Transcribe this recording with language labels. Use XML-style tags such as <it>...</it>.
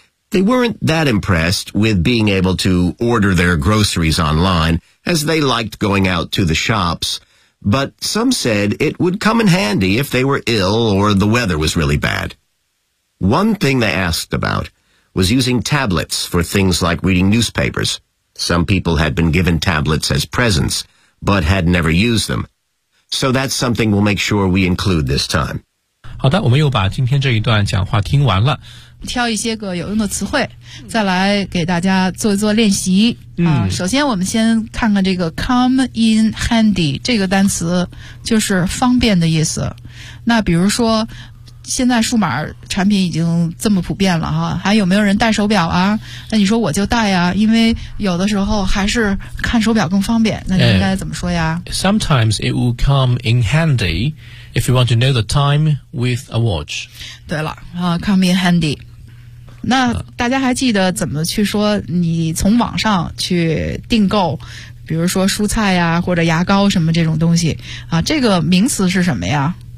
<en>They weren't that impressed with being able to order their groceries online, as they liked going out to the shops, but some said it would come in handy if they were ill or the weather was really bad. One thing they asked about was using tablets for things like reading newspapers. Some people had been given tablets as presents, but had never used them. So that's something we'll make sure we include this time.</en> <zh>好的，我们又把今天这一段讲话听完了。挑一些个有用的词汇，再来给大家做一做练习。首先我们先看看这个</zh> <en>come in handy</en> <zh>这个单词，就是方便的意思。那比如说，现在数码产品已经这么普遍了哈，还有没有人戴手表啊？那你说我就戴啊，因为有的时候还是看手表更方便。那你应该怎么说呀？</zh> <en>Sometimes it will come in handy. If you want to know the time with a watch.</en> <zh>对了、</zh> <en>come in handy.</en> <zh>那大家还记得怎么去说你从网上去订购比如说蔬菜呀、或者牙膏什么这种东西、这个名词是什么呀？</zh>